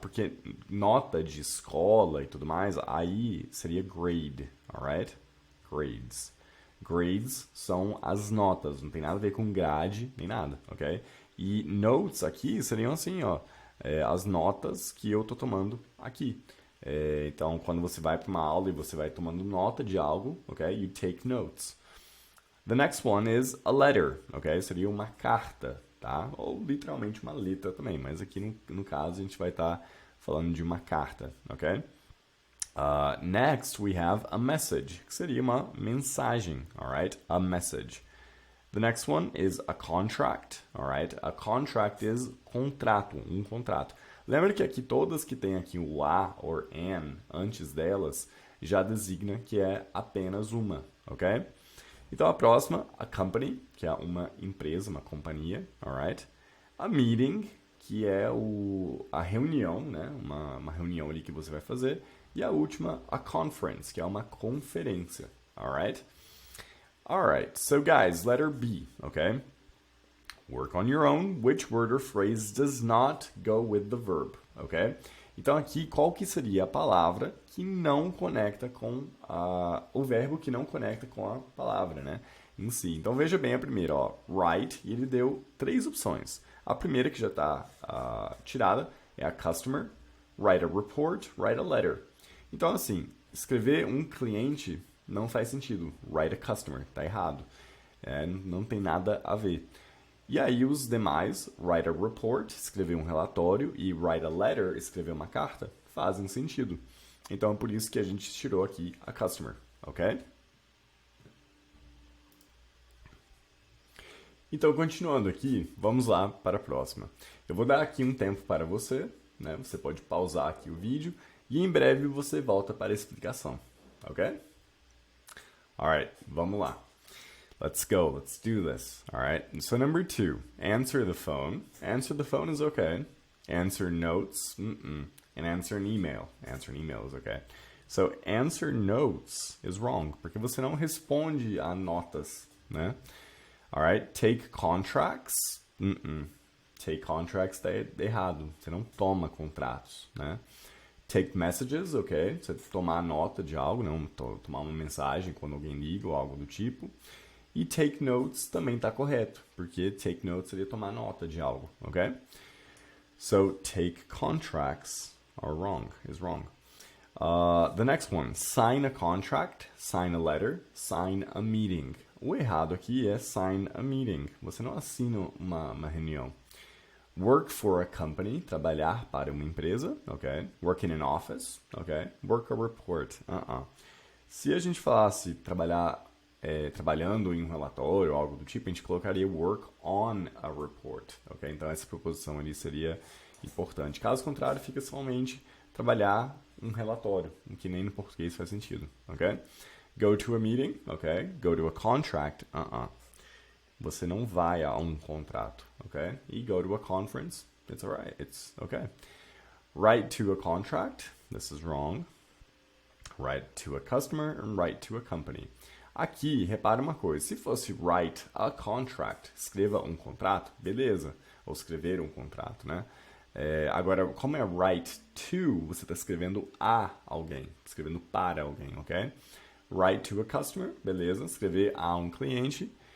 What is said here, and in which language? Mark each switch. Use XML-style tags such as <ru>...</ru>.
<pt>Porque nota de escola e tudo mais, aí seria grade, alright? Grades. Grades são as notas, não tem nada a ver com grade, nem nada, ok? E notes aqui seriam assim, ó, as notas que eu tô tomando aqui. Então, quando você vai para uma aula e você vai tomando nota de algo, ok?</pt> <en>You take notes. The next one is a letter, ok?</en> <pt>Seria uma carta, tá? Ou literalmente uma letra também, mas aqui no caso a gente vai estar falando de uma carta, ok?</pt> <en>Next, we have a message,</en> <pt>que seria uma mensagem,</pt> <en>alright? A message. The next one is a contract, alright? A contract is</en> <pt>contrato, um contrato. Lembra que aqui todas que tem aqui o a or an antes delas já designa que é apenas uma, ok? Então a próxima, a company, que é uma empresa, uma companhia, alright? A meeting, que é a reunião, né? Uma reunião ali que você vai fazer. E a última, a conference, que é uma conferência, alright?</pt> <en>Alright, so guys, letter B, okay? Work on your own. Which word or phrase does not go with the verb, okay?</en> <pt>Então aqui, qual que seria a palavra que não conecta com o verbo que não conecta com a palavra, né? Em si. Então veja bem a primeira, ó, write, e ele deu 3 opções. A primeira que já está tirada é a customer,</pt> <en>write a report, write a letter.</en> <pt>Então assim, escrever um cliente não faz sentido.</pt> <en>Write a customer,</en> <pt>tá errado. Não tem nada a ver. E aí os demais,</pt> <en>write a report,</en> <pt>escrever um relatório, e</pt> <en>write a letter,</en> <pt>escrever uma carta, fazem sentido. Então é por isso que a gente tirou aqui a customer, ok? Então continuando aqui, vamos lá para a próxima. Eu vou dar aqui um tempo para você, né? Você pode pausar aqui o vídeo e em breve você volta para a explicação, ok?</pt> <en>Alright,</en> <pt>vamos lá.</pt> <en>Let's go. Let's do this. All right. So number 2, answer the phone. Answer the phone is okay. Answer notes, and answer an email. Answer an email is okay. So answer notes is wrong,</en> <pt>porque você não responde a notas, né?</pt> <en>All right. Take contracts, Take contracts</en> <pt>tá errado. Você não toma contratos, né?</pt> <en>Take messages,</en> <pt>ok. Você tomar nota de algo, não tomar uma mensagem quando alguém liga ou algo do tipo. E</pt> <en>take notes</en> <pt>também está correto, porque take notes seria tomar nota de algo, ok?</pt> <en>So take contracts is wrong. The next one, sign a contract, sign a letter, sign a meeting.</en> <pt>O errado aqui é</pt> <en>sign a meeting.</en> <pt>Você não assina uma reunião.</pt> <en>Work for a company,</en> <pt>trabalhar para uma empresa,</pt> <en>ok? Work in an office,</en> <pt>ok?</pt> <en>Work a report,</en> <pt>Se a gente falasse trabalhando em um relatório ou algo do tipo, a gente colocaria</pt> <en>work on a report,</en> <pt>ok? Então essa proposição ali seria importante. Caso contrário, fica somente trabalhar um relatório, o que nem no português faz sentido, ok?</pt> <en>Go to a meeting, ok? Go to a contract,</en> <pt>Você não vai a um contrato,</pt> <en>ok? E go to a conference, it's alright, it's okay. Write to a contract, this is wrong. Write to a customer and write to a company.</en> <pt>Aqui, repara uma coisa, se fosse</pt> <en>write a contract,</en> <pt>escreva um contrato, beleza, ou escrever um contrato, né? Agora, como é write to, você está escrevendo a alguém, escrevendo para alguém, ok?</pt> <en>Write to a customer,</en> <pt>beleza, escrever a um cliente.</pt>